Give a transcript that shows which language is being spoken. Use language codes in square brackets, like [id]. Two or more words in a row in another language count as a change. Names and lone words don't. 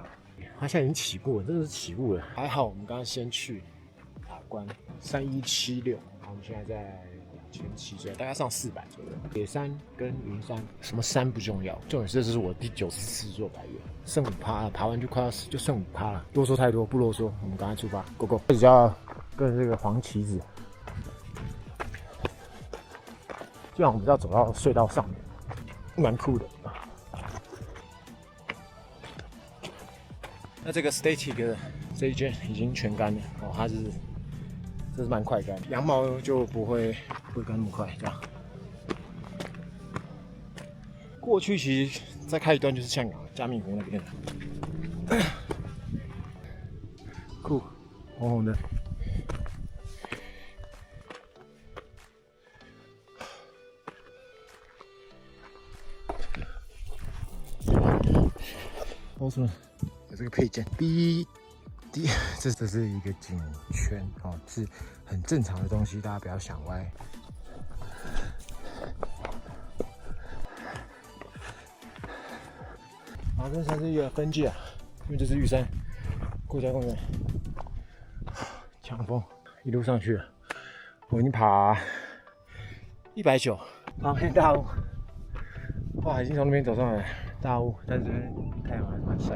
[zh] 它現在已經起步了，真的是起步了。還好我們剛剛先去塔關3176，然後我們現在在2700，大概上400左右。野山跟雲山，什麼山不重要，重點是這是我第94座百岳，剩5%了，爬完就快要就剩5%了。啰嗦太多，不囉嗦，我們趕快出發 ， [en] Go Go！ [zh] 開始就要跟這個黃旗子，這樣我們要走到隧道上面，蠻酷的。那這個 static 的這一件已經全乾了哦，這是蠻快乾，羊毛就不會乾那麼快，這樣。過去其實再開一段就是峴港嘉明湖那邊了，酷，紅紅的。哦，什么？有这个配件 ，B D， 这是一个颈圈哦，是很正常的东西，大家不要想歪。马根山是一個分界啊，因為這是玉山國家公園。強風一路上去了，我已經爬190，旁邊大霧，哇，已經從那邊走上來大霧，但是這邊太陽還是蠻曬的。